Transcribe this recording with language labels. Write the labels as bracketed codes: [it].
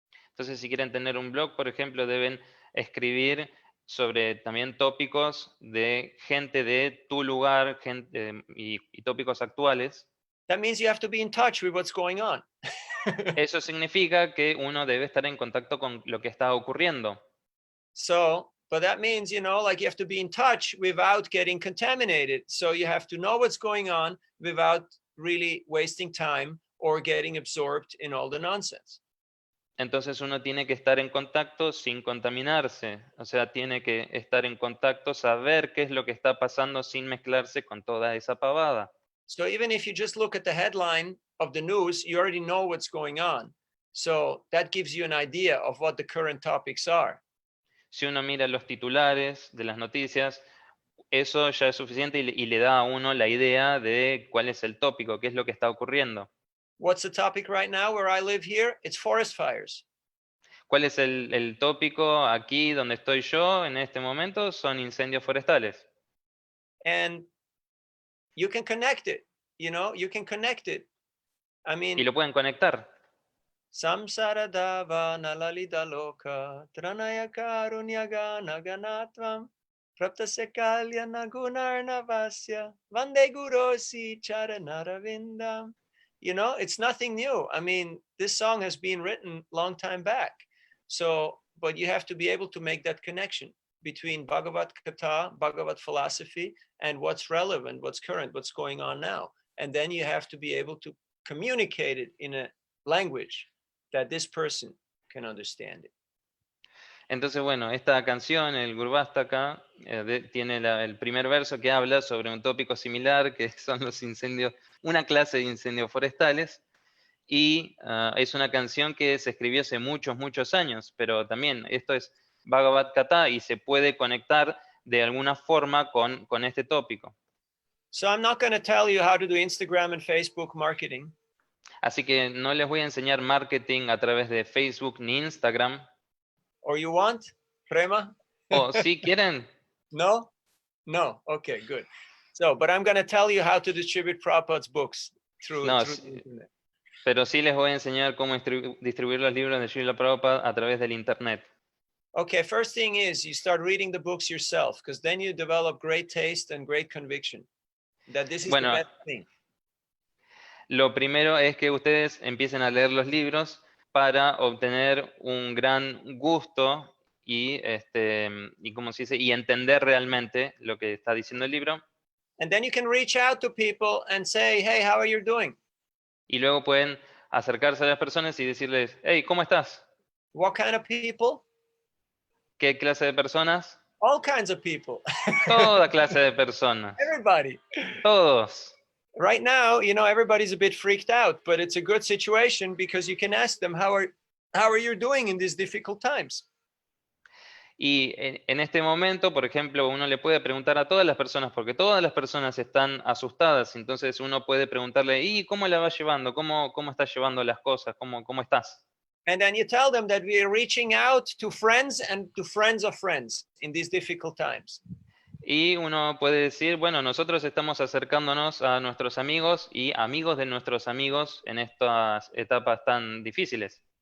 [es] Entonces, si quieren tener un blog, por ejemplo, deben escribir sobre también tópicos de gente de tu lugar, y tópicos actuales. [en] That means you have to be in touch with what's going on. [es] Eso significa que uno debe estar en contacto con lo que está ocurriendo. [en] So, but that means, like you have to be in touch without getting contaminated. So you have to know what's going on without really wasting time or getting absorbed in all the nonsense. [es] Entonces uno tiene que estar en contacto sin contaminarse, o sea, tiene que estar en contacto, saber qué es lo que está pasando sin mezclarse con toda esa pavada. [en] So even if you just look at the headline of the news, you already know what's going on. So that gives you an idea of what the current topics are. [es] Si uno mira los titulares de las noticias, eso ya es suficiente y le da a uno la idea de cuál es el tópico, qué es lo que está ocurriendo. [en] What's the topic right now where I live here? It's forest fires. [es] ¿Cuál es el tópico aquí donde estoy yo en este momento? Son incendios forestales. [en] And you can connect it, you can connect it. I mean, [es] Y lo pueden conectar. [sa] Samsara dava nalalita loka tranaya karunyaga naganatvam praptasekalya nagunarnavasya vande gurosi charanaravinda. [en] It's nothing new. I mean, this song has been written long time back. So, but you have to be able to make that connection between Bhagavad Gita, Bhagavad philosophy, and what's relevant, what's current, what's going on now. And then you have to be able to communicate it in a language that this person can understand it. [es] Entonces, bueno, esta canción, el Gurvastaka, tiene el primer verso que habla sobre un tópico similar, que son los incendios, una clase de incendios forestales, y es una canción que se escribió hace muchos, muchos años, pero también esto es Bhagavad Gita y se puede conectar de alguna forma con este tópico. [en] So I'm not going to tell you how to do Instagram and Facebook marketing. [es] Así que no les voy a enseñar marketing a través de Facebook ni Instagram. [en] Or you want, Prema? [es] O si quieren, [en] No? No. Okay, good. So, but I'm going to tell you how to distribute Prabhupada's books through [es] no, [en] the internet. [es] pero sí les voy a enseñar cómo distribuir los libros de Srila Prabhupada a través del internet. [en] Okay, first thing is you start reading the books yourself, because then you develop great taste and great conviction that this is [es] Bueno, [en] the best thing. [es] Lo primero es que ustedes empiecen a leer los libros para obtener un gran gusto y ¿cómo se dice? Y entender realmente lo que está diciendo el libro. [en] And then you can reach out to people and say, hey, how are you doing? [es] Y luego pueden acercarse a las personas y decirles, hey, ¿cómo estás? [en] What kind of people? [es] ¿Qué clase de personas? [en] All kinds of people. [es] Toda clase de personas. [en] Everybody. [es] Todos. [en] Right now, you know, everybody's a bit freaked out, but it's a good situation because you can ask them, how are you doing in these difficult times? [es] Y en este momento, por ejemplo, uno le puede preguntar a todas las personas, porque todas las personas están asustadas, entonces uno puede preguntarle, ¿y cómo la vas llevando? ¿Cómo estás llevando las cosas? ¿Cómo estás? [en] And then you tell them that we are reaching out to friends and to friends of friends in these difficult times. [es] Y uno puede decir, bueno, nosotros estamos acercándonos a nuestros amigos y amigos de nuestros amigos en estas etapas tan difíciles.